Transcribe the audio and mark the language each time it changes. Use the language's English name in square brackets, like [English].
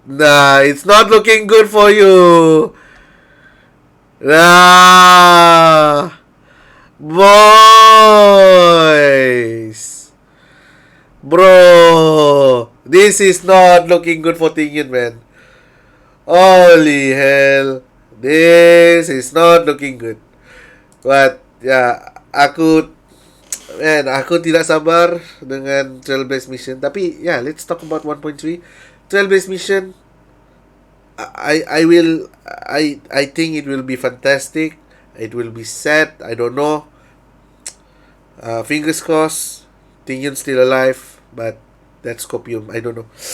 [English] Nah, it's not looking good for you. Nah. Boys. Bro. This is not looking good for Ting Yun, man. Holy hell. This is not looking good. [Indonesian] But, ya, aku tidak sabar dengan Trailblaze Mission. [English] Tapi, yeah, let's talk about 1.3. Trailblaze Mission, I think it will be fantastic. It will be sad. I don't know. Fingers crossed. Ting Yun's still alive. But, that's copium. I don't know.